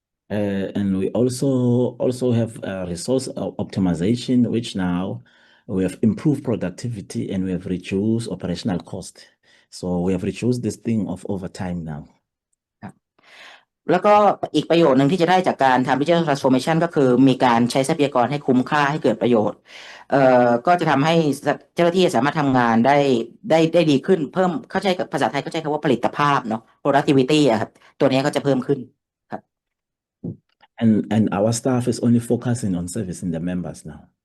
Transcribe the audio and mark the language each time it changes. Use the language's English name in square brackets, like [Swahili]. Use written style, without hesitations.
[English] And we also have resource optimization, which now we have improved productivity and we have reduced operational cost. So we have reduced this thing of overtime now. [Thai] แล้วก็อีกประโยชน์หนึ่งที่จะได้จากการทำ Digital Transformation ก็คือมีการใช้ทรัพยากรให้คุ้มค่าให้เกิดประโยชน์ก็จะทำให้เจ้าหน้าที่สามารถทำงานได้ดีขึ้นเพิ่มเข้าใจกับภาษาไทยก็ใช้คำว่าผลิตภาพเนาะ productivity อะครับตัวนี้ก็จะเพิ่มขึ้นครับ [English] And our staff is only focusing on servicing the members now.